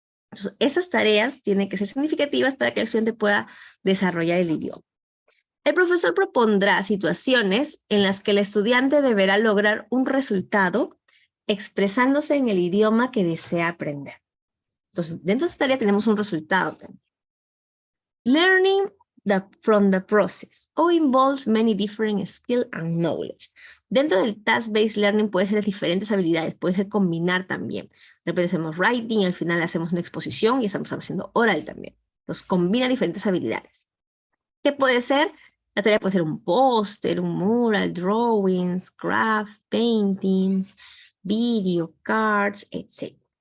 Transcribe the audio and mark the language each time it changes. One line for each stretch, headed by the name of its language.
Spanish: Entonces, esas tareas tienen que ser significativas para que el estudiante pueda desarrollar el idioma. El profesor propondrá situaciones en las que el estudiante deberá lograr un resultado expresándose en el idioma que desea aprender. Entonces, dentro de esta tarea tenemos un resultado también.
English: Learning from the process or involves many different skills and knowledge.
Spanish: Dentro del task-based learning puede ser diferentes habilidades, puede ser combinar también. De repente hacemos writing y al final hacemos una exposición y estamos haciendo oral también. Entonces, combina diferentes habilidades. ¿Qué puede ser? La tarea puede ser un póster, un mural,
English: drawings, craft, paintings, video, cards,
Spanish: etc.